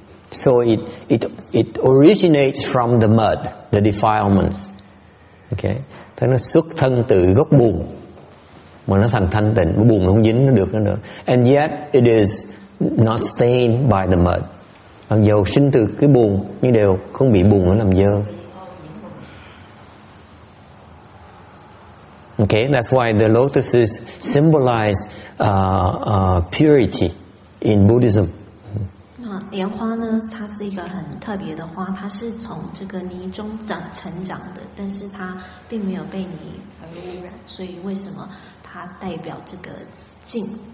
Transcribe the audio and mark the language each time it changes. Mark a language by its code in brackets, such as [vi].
[en] So it originates from the mud, the defilements. Okay. [vi] Thế nó xuất thân từ gốc bùn mà nó thành thanh tịnh. Bùn không dính nó được nữa. [en] And yet it is not stained by the mud. [vi] Mặc dầu sinh từ cái bùn nhưng đều không bị bùn nó làm dơ. [en] Okay, that's why the lotuses symbolize purity in Buddhism. [zh] 那莲花呢，它是一个很特别的花，它是从这个泥中成长的，但是它并没有被泥而污染，所以为什么它代表这个净？